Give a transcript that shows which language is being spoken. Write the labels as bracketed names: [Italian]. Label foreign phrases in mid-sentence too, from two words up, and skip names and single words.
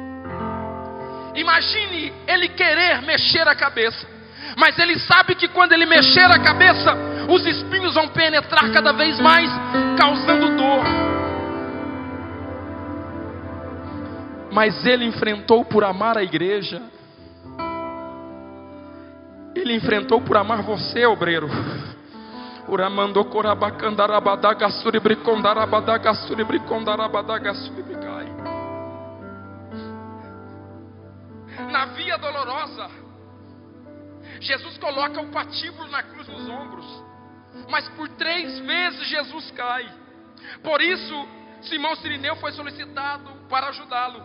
[Portuguese] Imagine ele querer mexer a cabeça, mas ele sabe que quando ele mexer a cabeça, os espinhos vão penetrar cada vez mais, causando dor. Mas ele enfrentou por amar a igreja. Ele enfrentou por amar você, obreiro. Uramando corabacandarabadágassuri bricondarabadagasuri bricondarabadagasuri bricai. Na via dolorosa, Jesus coloca o patíbulo na cruz nos ombros, mas por 3 vezes Jesus cai. Por isso, Simão Cirineu foi solicitado para ajudá-lo.